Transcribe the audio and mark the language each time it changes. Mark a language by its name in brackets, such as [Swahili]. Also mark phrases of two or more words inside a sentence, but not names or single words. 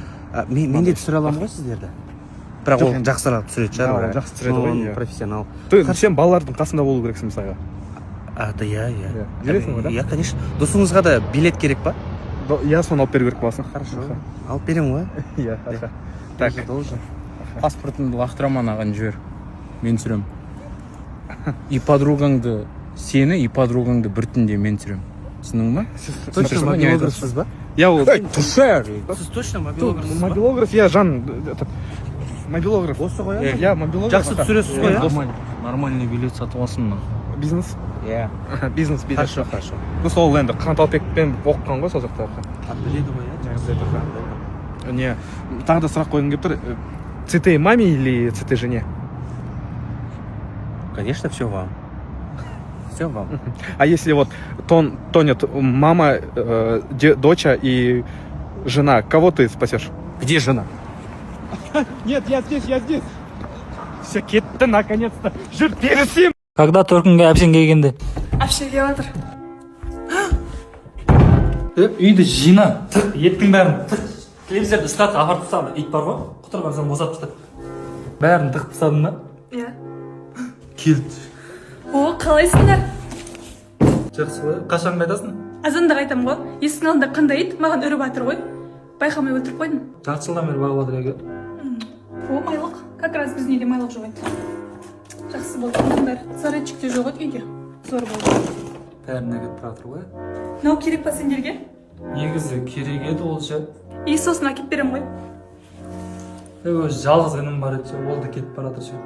[Kazakh] Мен де түсіре аламын ғой сіздерді. Бірақ ол жақсырақ түсіреді шығар. Ол жақсы түсіреді ғой, иә. Профессионал. Сен балалардың қасында болу керексің мысалға. Да, иә. Жүресің ғой, да? Иә, конечно. Досыңызға да билет керек па? Иә, соны алып беру керек боласың. Хорошо. Алып беремін ғой. Иә, [Russian] хорошо. Так, Должен. [Kazakh] Паспортыңды лақтыра маған жібер. Мен түсірем. И подругаңды сені, и подругаңды бір түнде мен түсірем. Түсіндің ба? Точно мобилографсыз ба? Я ол Сіз точно мобилографсыз ба? [Russian] мобилограф, я жан этот мобилограф. [Kazakh] Осы ғой. [Russian] Я мобилограф. [Kazakh] Жақсы түсіресіз ғой, иә? Нормальный билет сатып алсын мына. Бизнес. Иә. Бизнес билет. [Russian] Хорошо, хорошо. [Kazakh] Сол енді Қанаталбекпен оқыған ғой сол жақта. Біледі ғой, иә? Не, тағы да сұрақ қойғым келіп тұр. [Russian] Цветы маме или цветы жене? Конечно, все вам. Все вам. А если вот тонет мама, доча и жена, кого ты спасешь? Где жена? Нет, я здесь. Все, [Kazakh] кетті, наконец-то. Жүр, берісем. Когда төркінге әпсен келгенде? Әпше келіп жатыр. Үйді жина. Еттің бәрін. Телевизорды ыстатқа апарып тастадым. Ит бар ғой, құтырған соң босатып тастады. Бәрін тығып тастадым да. Иә. Келді. О, қалайсыңдар? Жақсы ғой. Қашан қайтасың? Азанда қайтамын ғой. Есіктің алдында қандай ит маған үріп жатыр ғой. Байқамай өлтіріп қойдым. Жарты жылдан бері бағып жатыр екен. О, майлық. [Russian] Как раз [Kazakh] біздің үйде майлық жоқ еді. Жақсы болды. Мұндар зарядчик те жоқ еді үйде. Зор болды. Бәріне кетіп жатыр ғой. Мынау керек па сендерге? Негізі керек еді ол ше. И сосын әкеп беремін ғой. Өзі жалғыз інім бар еді ше. Ол да кетіп бара жатыр ше.